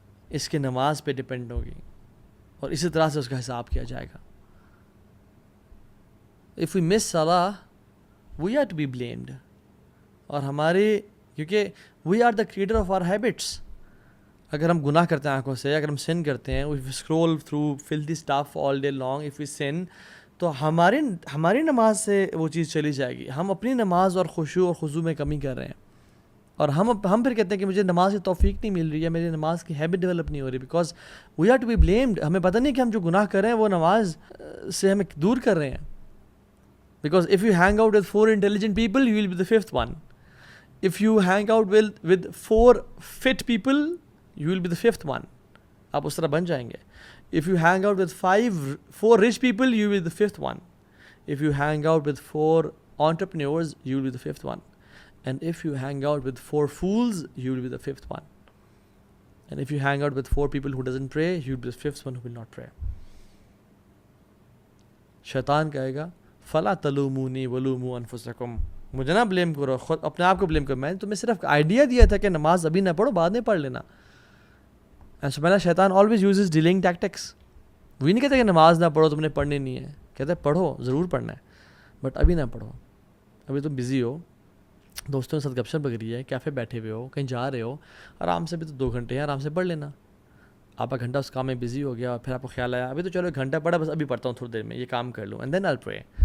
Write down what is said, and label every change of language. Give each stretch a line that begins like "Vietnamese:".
Urdu: اس کے نماز پہ ڈیپینڈ ہوگی اور اسی طرح سے اس کا حساب کیا جائے گا.
English: If we miss salah, we are to be blamed.
Urdu: اور کیونکہ
English: we are the creator of our habits.
Urdu: اگر ہم گناہ کرتے ہیں آنکھوں سے، اگر ہم sin کرتے ہیں،
English: if we scroll through filthy stuff all day long, if we sin,
Urdu: تو ہماری نماز سے وہ چیز چلی جائے گی. ہم اپنی نماز اور خشوع اور خضوع میں کمی کر رہے ہیں، اور ہم پھر کہتے ہیں کہ مجھے نماز کی توفیق نہیں مل رہی ہے، میری نماز کی ہیبٹ ڈیولپ نہیں ہو رہی،
English: Because we are to be blamed.
Urdu: ہمیں پتہ نہیں کہ ہم جو گناہ کر رہے ہیں وہ نماز سے ہمیں دور کر رہے ہیں.
English: Because if you hang out with 4 intelligent people, you will be the 5th one. If you hang out with 4 fit people, you will be the 5th one.
Urdu: آپ اس طرح بن جائیں گے.
English: If you hang out with 4 rich people, you will be the 5th one. If you hang out with 4 entrepreneurs, you will be the 5th one. And if you hang out with 4 fools, you will be the 5th one. And if you hang out with 4 people who doesn't pray, you will be the 5th one who will not pray.
Urdu: شیطان کہے گا
Arabic: فَلَا تَلُومُونِي وَلُومُوا أَنفُسَكُمْ.
Urdu: مجھے نہ blame کرو، خود اپنے آپ کو بلیم کرو. میں نے تمہیں صرف آئیڈیا دیا تھا کہ نماز ابھی نہ پڑھو، بعد میں پڑھ لینا. ایسا پہلا
English: شیطان always uses delaying tactics.
Urdu: وہ نہیں کہتا کہ نماز نہ پڑھو، تم نے پڑھنی نہیں ہے. کہتا ہے پڑھو، ضرور پڑھنا ہے، بٹ ابھی نہ پڑھو. ابھی تم بزی ہو، دوستوں کے ساتھ گپ شپ لگ رہی ہے، کیفے بیٹھے ہوئے ہو، کہیں جا رہے ہو، آرام سے بھی تو 2 گھنٹے ہیں، آرام سے پڑھ لینا. آپ کا گھنٹہ اس کام میں بزی ہو گیا، اور پھر آپ کو خیال آیا ابھی تو چلو 1 گھنٹہ پڑھا، بس ابھی پڑھتا ہوں تھوڑی دیر میں، یہ کام کر لوں
English: And then I pray.